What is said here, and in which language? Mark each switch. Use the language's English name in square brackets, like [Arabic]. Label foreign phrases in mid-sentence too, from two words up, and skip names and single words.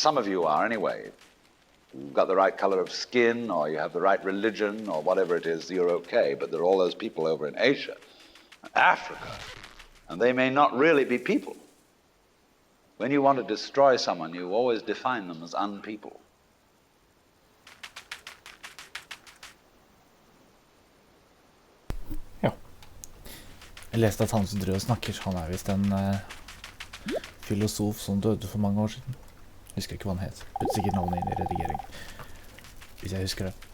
[English] Some of you are anyway. You've got the right color of skin, or you have the right religion, or whatever it is, you're okay. But there are all those people over in Asia, Africa, and they may not really be people. When you want to destroy someone, you always define them as unpeople. [Norwegian] Jeg leste at han som driver og snakker, han er vist en filosof som døde for mange år siden. Jeg husker ikke hva han het. Putt sikkert navnet inn i redigering, hvis jeg husker det.